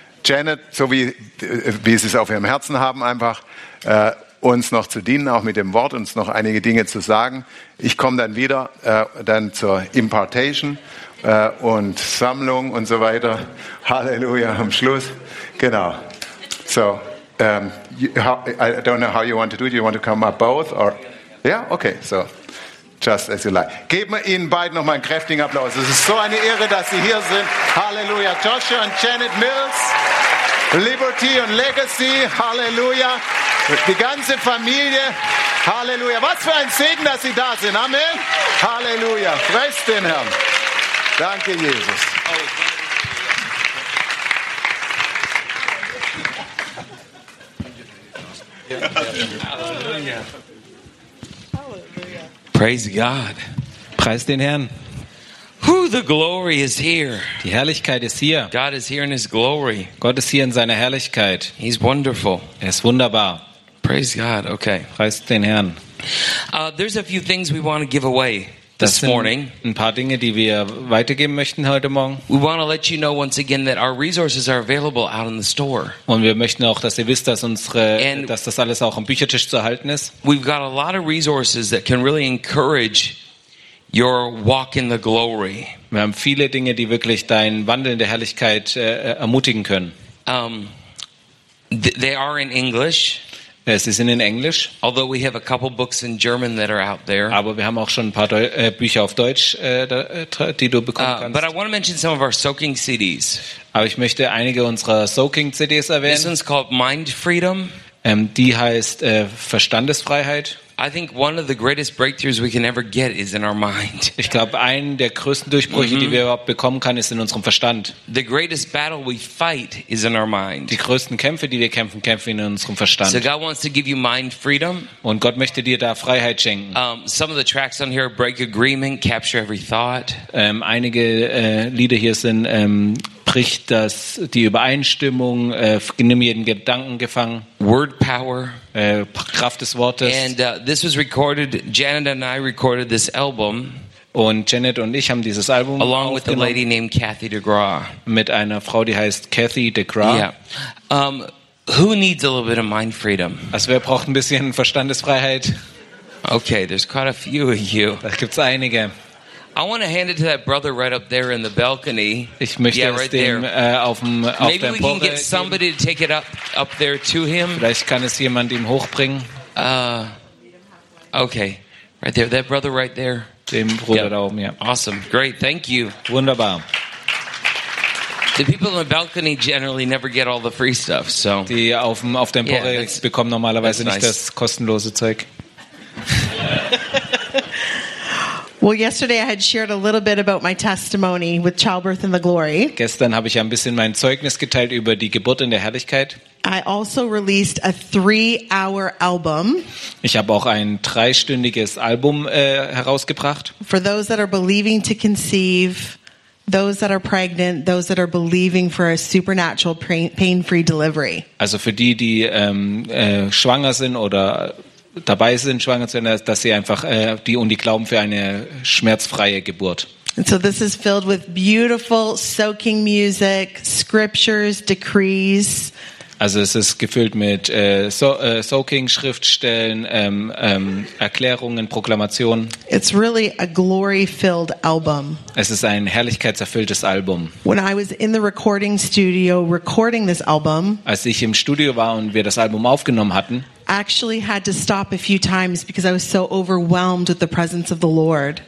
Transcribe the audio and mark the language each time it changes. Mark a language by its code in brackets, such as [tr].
[de] Janet, so wie sie es auf ihrem Herzen haben, einfach uns noch zu dienen, auch mit dem Wort, uns noch einige Dinge zu sagen. Ich komme dann wieder dann zur Impartation und Sammlung und so weiter. Halleluja, am Schluss. Genau. [en] So, I don't know how you want to do it. You want to come up both? Or? Yeah, okay, so. Just as you like. [de] Geben wir Ihnen beiden nochmal einen kräftigen Applaus. Es ist so eine Ehre, dass Sie hier sind. Halleluja. Joshua und Janet Mills, Liberty und Legacy, Halleluja. Die ganze Familie, Halleluja. Was für ein Segen, dass Sie da sind. Amen. Halleluja. Preis den Herrn. Danke, Jesus. Halleluja. [en] Praise God. [de] Preist den Herrn. [en] Who the glory is here. [de] Die Herrlichkeit ist hier. [en] God is here in his glory. [de] Gott ist hier in seiner Herrlichkeit. [en] He's wonderful. [de] Er ist wunderbar. [en] Praise God. Okay. [de] Preist den Herrn. [en] There's a few things we want to give away this morning. [de] Ein paar Dinge, die wir weitergeben möchten heute Morgen. [en] We want to let you know once again that our resources are available out in the store. [de] Und wir möchten auch, dass ihr wisst, dass unsere, and dass das alles auch am Büchertisch zu erhalten ist. [en] We've got a lot of resources that can really encourage your walk in the glory. [de] Wir haben viele Dinge, die wirklich deinen Wandel in der Herrlichkeit ermutigen können. [en] They are in English. [de] Es ist in Englisch. [en] Although we have a couple books in German that are out there. [de] Aber wir haben auch schon ein paar Bücher auf Deutsch, die du bekommen kannst. [en] But I want to mention some of our soaking CDs. [de] Aber ich möchte einige unserer soaking CDs erwähnen. [en] This one's called Mind Freedom. [de] Die heißt Verstandesfreiheit. [en] I think one of the greatest breakthroughs we can ever get is in our mind. [de] Ich glaube, ein der größten Durchbrüche, die wir überhaupt bekommen können, ist in unserem Verstand. [en] The greatest battle we fight is in our mind. [de] Die größten Kämpfe, die wir kämpfen, kämpfen in unserem Verstand. [en] So God wants to give you mind freedom. [de] Und Gott möchte dir da Freiheit schenken. [en] Some of the tracks on here are Break Agreement, Capture Every Thought. [de] Einige Lieder hier sind bricht das die Übereinstimmung, nimm jeden Gedanken gefangen. [en] Word Power. [de] Kraft des Wortes. [en] And this was recorded, Janet and I recorded this album. [de] Und Janet und ich haben dieses Album [en] along with a lady named Kathy DeGraw. [de] Mit einer Frau, die heißt Kathy DeGraw. [en] Yeah. Who needs a little bit of mind freedom? [de] Also wer braucht ein bisschen Verstandesfreiheit? [en] Okay, there's quite a few of you. [de] Da gibt's einige. [en] I want to hand it to that brother right up there in the balcony. [de] Ich möchte [en] yeah, right [de] dem, [en] there. [de] Auf [en] Maybe we can get somebody [de] geben. [en] To take it up there to him. [de] Vielleicht kann es jemand ihm hochbringen. [en] Okay, right there, that brother right there. [de] Dem Bruder [en] yep. [de] da oben, ja. [en] Awesome, great, thank you. [de] Wunderbar. [en] The people in the balcony generally never get all the free stuff, so. [de] Die auf der Empore [en] yeah, [de] bekommen normalerweise nicht [en] nice. [de] Das kostenlose Zeug. [en] Well, yesterday I had shared a little bit about my testimony with childbirth and the glory. [de] Gestern habe ich ein bisschen mein Zeugnis geteilt über die Geburt in der Herrlichkeit. [en] I also released a 3-hour album. [de] Ich habe auch ein 3-stündiges Album herausgebracht. [en] For those that are believing to conceive, those that are pregnant, those that are believing for a supernatural pain-free delivery. [de] Also für die, die schwanger sind oder dabei sind, schwanger zu werden, dass sie einfach die und die glauben für eine schmerzfreie Geburt. [en] And so this is filled with beautiful soaking music, scriptures, decrees. [de] Also es ist gefüllt mit soaking Schriftstellen, Erklärungen, Proklamationen. [en] It's really a glory-filled album. [de] Es ist ein herrlichkeitserfülltes Album. [en] When I was in the recording studio recording this album, [de] als ich im Studio war und wir das Album aufgenommen hatten, [en] actually had to stop a few times because I was so overwhelmed with the presence of the Lord.